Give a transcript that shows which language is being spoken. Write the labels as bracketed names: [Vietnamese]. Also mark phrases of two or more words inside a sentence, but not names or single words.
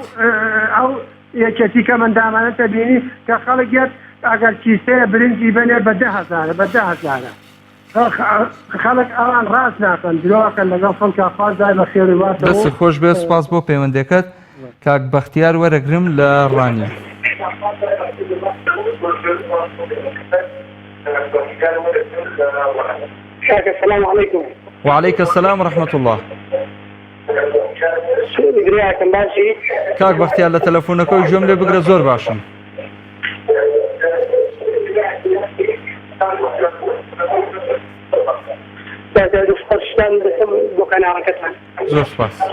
[Central Kurdish] ئەو یەکێتی کەمەندامانەتە بینی کە خەڵکێت ئەگەر کیسەیە برنجی بنێ بە 10,000 خەڵک ئەوان ڕاست ناکەن درۆکەن لەگەڵ خەڵکە خوازای بە خێری واتەوە. دەست خۆش بێ سپاس بۆ پەیوەندەکەت کاک بەختیار وەرەگرم لە ڕانیە. [Arabic] السلام عليكم. وعليك السلام ورحمة الله. [Central Kurdish] کاک بەختیار لە تەلەفۆنەکەی گوێم لێ بگرە زۆر باشم. زۆر سپاس.